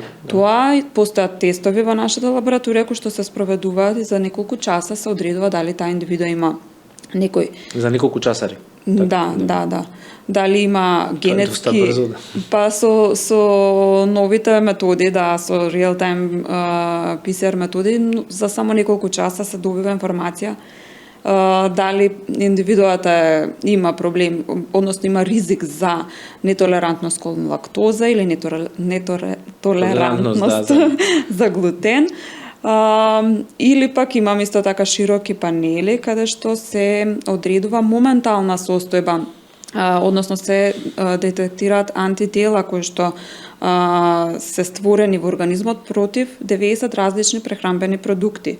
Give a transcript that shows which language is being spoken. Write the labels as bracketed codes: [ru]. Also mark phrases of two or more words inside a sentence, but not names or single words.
[mk] Тоа постојат тестови во нашата лабораторија кои што се спроведуваат и за неколку часа се одредува дали таа индивидуа има некој. За неколку часари. Да. Дали има генетски брзо, па со новите методи, со [en] real time PCR [mk] методи, за само неколку часа се добива информација дали индивидуата има проблем, односно има ризик за нетолерантност кон лактоза или нетолерантност за глутен. Или пак имам исто така широки панели каде што се одредува моментална состојба, односно се детектираат антитела кои што се створени во организмот против 90 различни прехранбени продукти.